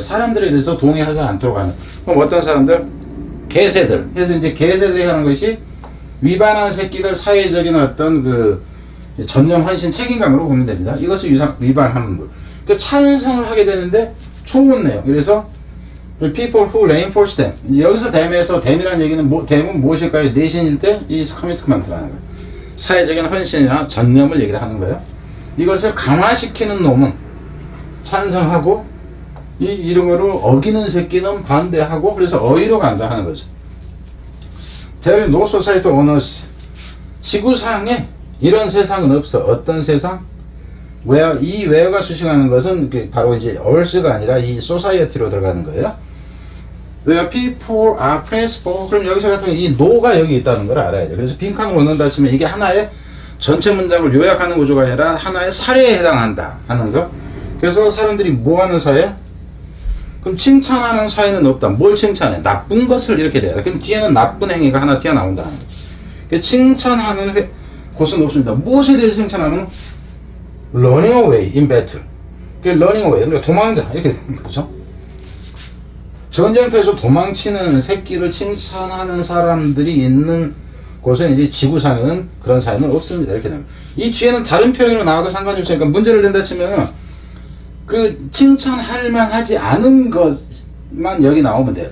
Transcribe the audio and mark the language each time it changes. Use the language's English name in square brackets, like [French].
[Korean] 사람들에 대해서 동의하지 않도록 하는. 그럼 어떤 사람들? 개새들. 그래서 이제 개새들이 하는 것이 위반한 새끼들 사회적인 어떤 그 전념 헌신 책임감으로 보면 됩니다. 이것을 위반하는 것. 그 찬성을 하게 되는데 좋은 내용. [English] 그래서 people who reinforce them. [Korean] 이제 여기서 댐에서 댐이라는 얘기는 댐은 무엇일까요? 내신일 때 이 커미트먼트라는 거예요. 사회적인 헌신이나 전념을 얘기를 하는 거예요. 이것을 강화시키는 놈은 찬성하고 이런 거를 어기는 새끼는 반대하고 그래서 어휘로 간다 하는 거죠. [English] There is no society on earth. [Korean] 지구상에 이런 세상은 없어. 어떤 세상? where 이 where가 수식하는 것은 바로 이제 earth가 아니라 이 society로 들어가는 거예요. [English] where people are praised for. [Korean] 그럼 여기서 같은 이 no가 여기 있다는 걸 알아야 돼. 그래서 빈칸으로 넣는다 치면 이게 하나의 전체 문장을 요약하는 구조가 아니라 하나의 사례에 해당한다 하는 거. 그래서 사람들이 뭐 하는 사회? 그럼 칭찬하는 사회는 없다. 뭘 칭찬해? 나쁜 것을 이렇게 돼야 돼. 그럼 뒤에는 나쁜 행위가 하나 튀어나온다. 칭찬하는 곳은 없습니다. 무엇에 대해서 칭찬하면 [English] running away in battle. running away. [Korean] 그러니까 도망자. 이렇게 되는 거죠. 전쟁터에서 도망치는 새끼를 칭찬하는 사람들이 있는 곳은 이제 지구상에는 그런 사회는 없습니다. 이렇게 됩니다. 이 뒤에는 다른 표현으로 나와도 상관이 없으니까 문제를 낸다 치면 그 칭찬할 만하지 않은 것만 여기 나오면 돼요.